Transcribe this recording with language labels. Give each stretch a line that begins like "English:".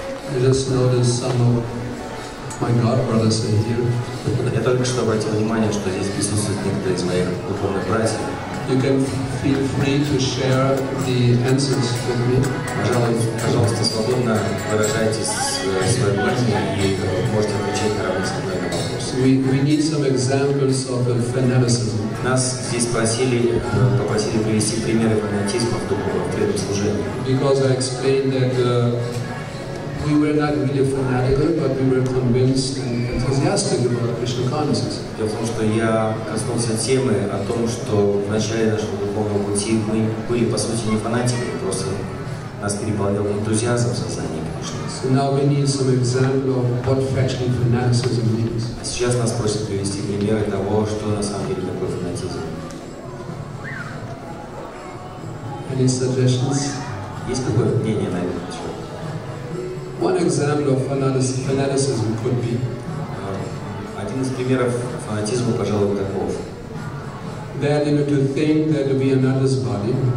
English: I just noticed some of my godbrothers are here.
Russian: Я только что обратил внимание, что здесь присутствуют некоторые из моих духовных братьев.
English: You can feel free to share the answers with me.
Russian: Пожалуйста, свободно выражайтесь своим мнением и можете отвечать на равных со мной на вопросы.
English: We need some examples of fanaticism.
Russian: Нас здесь попросили привести примеры фанатизма в духовном преданном служении.
English: Because I explained that we were not really fanatical, but we were convinced and enthusiastic about Krishna consciousness.
Russian: Дело в том, что я коснулся темы о том, что в начале нашего духовного пути мы были, по сути, не фанатиками, просто нас переполнял энтузиазм в сознании Кришны.
English: So now we need some example of what actually fanaticism means.
Russian: А сейчас нас просят привести примеры того, что на самом деле такое фанатизм.
English: Any suggestions?
Russian: Есть какое-то мнение на этот счет?
English: One example of fanaticism could be
Russian: один из примеров фанатизма, пожалуй, таков.
English: That to think that we are not his body.